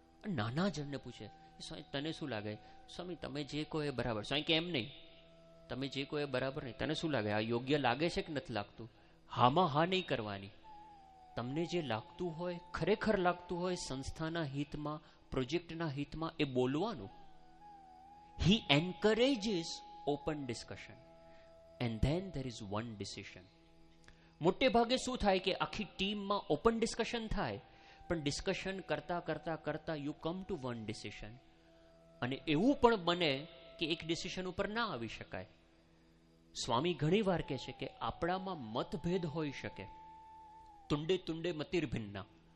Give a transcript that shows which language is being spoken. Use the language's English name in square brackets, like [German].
[Gujarati] નાના જણને પૂછે, સ્વામી તને શું લાગે? સ્વામી તમે જે કહો એ બરાબર. સ્વામી કે એમ નહીં, તમે જે કહો એ બરાબર નહીં, તને શું લાગે, આ યોગ્ય લાગે છે કે નથી લાગતું? હામાં હા નહીં કરવાની. તમને જે લાગતું હોય, ખરેખર લાગતું હોય સંસ્થાના હિતમાં, પ્રોજેક્ટના હિતમાં, એ બોલવાનું. [English] He encourages open discussion and then there is one decision. [Gujarati] મોટે ભાગે શું થાય કે આખી ટીમમાં ઓપન ડિસ્કશન થાય, પણ ડિસ્કશન કરતા કરતા કરતા [English] You come to one decision. [Gujarati] અને એવું પણ બને કે એક ડિસિઝન ઉપર ના આવી શકાય. સ્વામી ઘણી વાર કહે છે કે આપણામાં મતભેદ હોઈ શકે, [Sanskrit] તુંડે તુંડે મતિર્ભિન્ના.